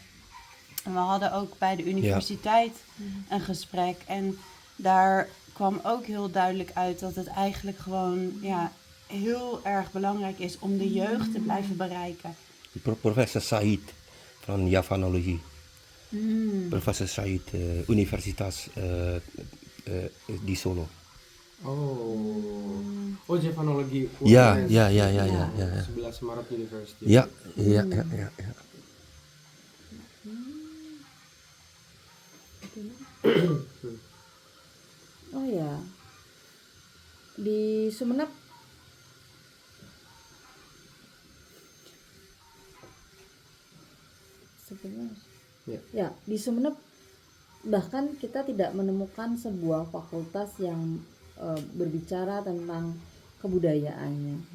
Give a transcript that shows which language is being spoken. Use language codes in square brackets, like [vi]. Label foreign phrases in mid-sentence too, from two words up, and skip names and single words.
[nl] En we hadden ook bij de universiteit een gesprek. En daar kwam ook heel duidelijk uit dat het eigenlijk gewoon heel erg belangrijk is om de jeugd te blijven bereiken. Professor Said van Javanologie. Professor Said, [id] Universitas di Solo. Oh, Javanologi. [nl] Ja. [id] Sebelah Semarang University. [nl] Ja. [id] Oh ya, di Sumenep ya di Sumenep bahkan kita tidak menemukan sebuah fakultas yang berbicara tentang kebudayaannya.